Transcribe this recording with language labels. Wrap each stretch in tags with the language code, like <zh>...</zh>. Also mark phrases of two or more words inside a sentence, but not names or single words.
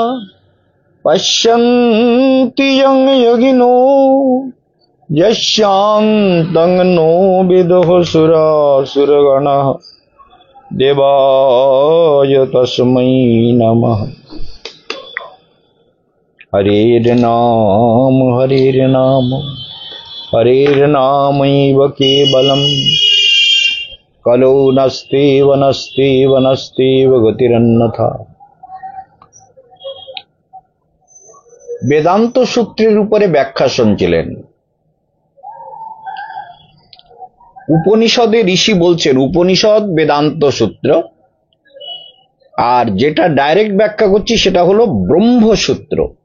<sa>पश्यन्ति यं योगिनो यस्यान्तं नो विदुः सुरासुरगणः देवाय तस्मै नमः। हरेर्नाम हरेर्नामैव केवलम् कलो नस्त्येव गतिरन्यथा।</sa> <bn>বেদান্ত সূত্রের উপরে ব্যাখ্যা শুনছিলেন। উপনিষদে ঋষি বলছেন উপনিষদ বেদান্ত সূত্র, আর যেটা ডাইরেক্ট ব্যাখ্যা করছি সেটা হলো ব্রহ্মসূত্র।</bn>